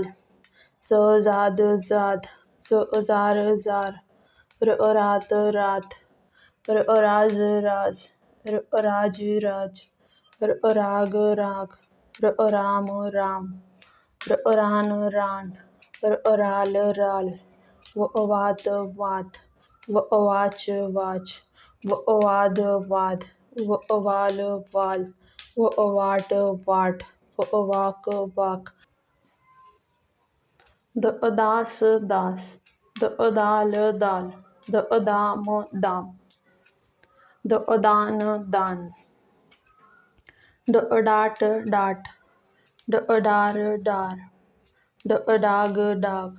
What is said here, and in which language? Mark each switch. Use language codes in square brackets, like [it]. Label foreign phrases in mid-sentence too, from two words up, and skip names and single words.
[mr] जाद जाद। जार जार। रात रात। राज राज। राज राज। राग राग। राम राम। रान रान। राल राल। वात वात। वाच वाच। वाद वाद। वाल वाल। वाट वाट। वाक वाक। दास दास। दाल दाल। दाम दाम। दान दान। डाट डाट। डार डार। डाग डाग।